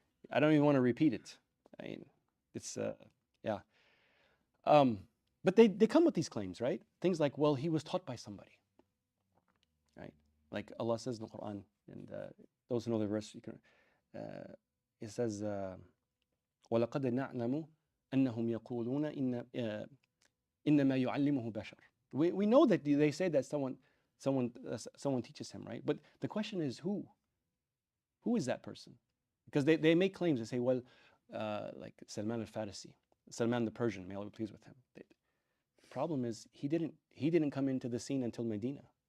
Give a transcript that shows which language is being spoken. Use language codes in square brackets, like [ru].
[en] I don't even want to repeat it. I mean, it's yeah. But they come with these claims, right? Things like, well, he was taught by somebody, right? Like Allah says in the Quran, and those who know the verse, you can. It says, [ar] وَلَقَدْ نَعْلَمُ أَنَّهُمْ يَقُولُونَ إِنَّمَا يُعَلِّمُهُ بَشَرٌ. [en] We know that they say that someone teaches him, right? But the question is who? Who is that person? Because they make claims. They say, well, like Salman al-Farisi, Salman the Persian, may Allah be pleased with him. The problem is he didn't come into the scene until Medina.